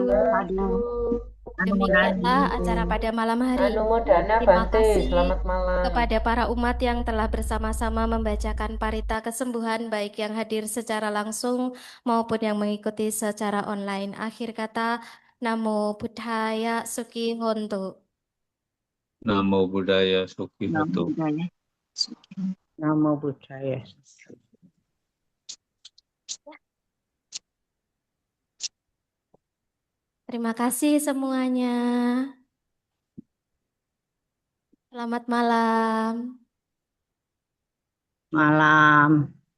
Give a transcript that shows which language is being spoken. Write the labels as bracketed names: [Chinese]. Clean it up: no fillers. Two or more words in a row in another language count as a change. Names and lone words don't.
[Indonesian] Demikianlah acara pada malam hari ini. Anumodana Terima Bante, kasih selamat malam. kepada para umat yang telah bersama-sama membacakan parita kesembuhan, baik yang hadir secara langsung maupun yang mengikuti secara online. Akhir kata, [Pali] Namo Buddhaya Suki Hontu. Namo Buddhaya Suki Hotu. Namo Buddhaya. [Indonesian] Terima kasih semuanya. Selamat malam. Malam.